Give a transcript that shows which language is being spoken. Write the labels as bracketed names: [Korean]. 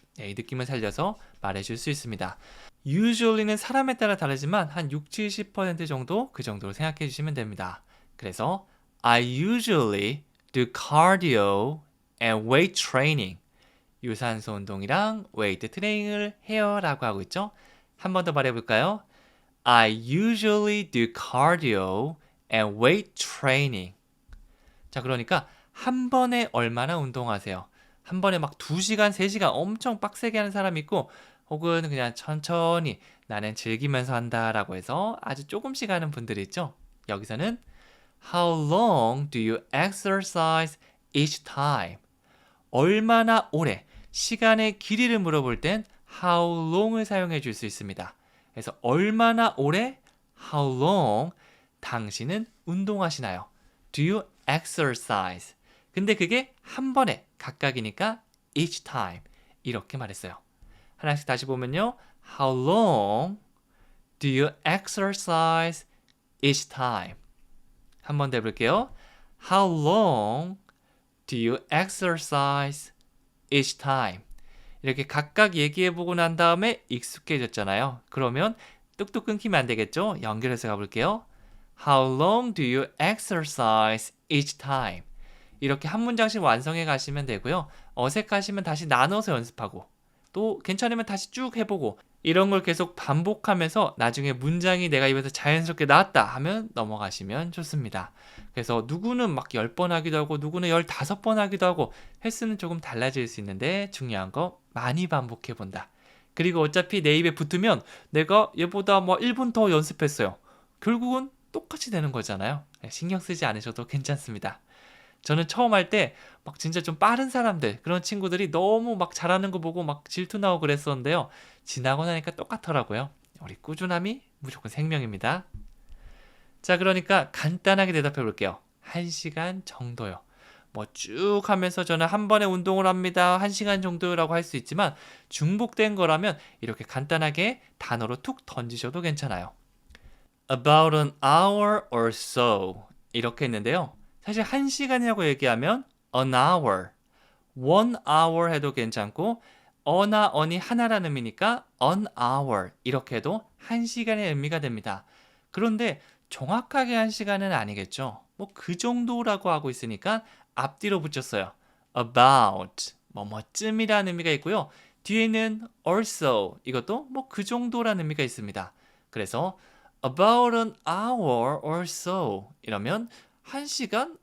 [Korean] 이 느낌을 살려서 말해줄 수 있습니다. usually는 사람에 따라 다르지만 한 60-70% 정도 그 정도로 생각해 주시면 됩니다. [English] 그래서 I usually do cardio and weight training. [Korean] 유산소 운동이랑 웨이트 트레이닝을 해요 라고 하고 있죠. 한 번 더 말해볼까요? [English] I usually do cardio and weight training. [Korean] 자, 그러니까 한 번에 얼마나 운동하세요? 한 번에 막 2시간, 3시간 엄청 빡세게 하는 사람이 있고 혹은 그냥 천천히 나는 즐기면서 한다라고 해서 아주 조금씩 하는 분들이 있죠. [English] 여기서는 How long do you exercise each time? [Korean] 얼마나 오래, 시간의 길이를 물어볼 땐 how long을 사용해 줄 수 있습니다. 그래서 얼마나 오래, [English] how long, [Korean] 당신은 운동하시나요? [English] Do you exercise? [Korean] 근데 그게 한 번에 각각이니까 [English] each time [Korean] 이렇게 말했어요. 하나씩 다시 보면요. [English] How long do you exercise each time? [Korean] 한 번 더 해볼게요. [English] How long do you exercise each time? [Korean] 이렇게 각각 얘기해보고 난 다음에 익숙해졌잖아요. 그러면 뚝뚝 끊기면 안 되겠죠? 연결해서 가볼게요. [English] How long do you exercise each time? [Korean] 이렇게 한 문장씩 완성해 가시면 되고요. 어색하시면 다시 나눠서 연습하고 또 괜찮으면 다시 쭉 해보고 이런 걸 계속 반복하면서 나중에 문장이 내가 입에서 자연스럽게 나왔다 하면 넘어가시면 좋습니다. 그래서 누구는 막 10번 하기도 하고 누구는 15번 하기도 하고 횟수는 조금 달라질 수 있는데 중요한 거 많이 반복해 본다. 그리고 어차피 내 입에 붙으면 내가 얘보다 뭐 1분 더 연습했어요. 결국은 똑같이 되는 거잖아요. 신경 쓰지 않으셔도 괜찮습니다. 저는 처음 할 때 막 진짜 좀 빠른 사람들, 그런 친구들이 너무 막 잘하는 거 보고 막 질투 나고 그랬었는데요. 지나고 나니까 똑같더라고요. 우리 꾸준함이 무조건 생명입니다. 자, 그러니까 간단하게 대답해 볼게요. 1시간 정도요. 뭐 쭉 하면서 저는 한 번에 운동을 합니다. 1시간 정도라고 할 수 있지만 중복된 거라면 이렇게 간단하게 단어로 툭 던지셔도 괜찮아요. [English] About an hour or so [Korean] 이렇게 했는데요. 사실 1시간이라고 얘기하면 an hour, 1hour 해도 괜찮고 어나 언이 하나라는 의미니까 an hour 이렇게 해도 1시간의 의미가 됩니다. 그런데 정확하게 1시간은 아니겠죠. 뭐 그 정도라고 하고 있으니까 앞뒤로 붙였어요. about, 뭐뭐쯤이라는 의미가 있고요. 뒤에는 also, 이것도 뭐 그 정도라는 의미가 있습니다. [English] 그래서 about an hour or so [Korean] 이러면 1시간?